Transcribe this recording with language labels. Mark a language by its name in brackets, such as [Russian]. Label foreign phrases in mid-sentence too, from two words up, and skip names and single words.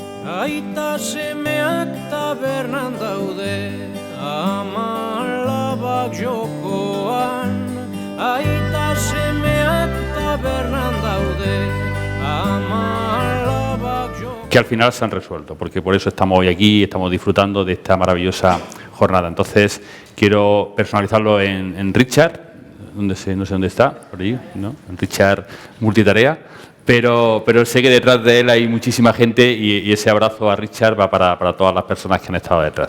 [Basque] Aita semeak tabernan daude, amalabak jokoan. Aita semeak tabernan daude, amalabak jokoan. [Spanish] Que al final se han resuelto, porque por eso estamos hoy aquí, estamos disfrutando de esta maravillosa jornada. Entonces, quiero personalizarlo en Richard, no sé dónde está, por allí, ¿no? En Richard Multitarea, pero sé que detrás de él hay muchísima gente y ese abrazo a Richard va para todas las personas que han estado detrás.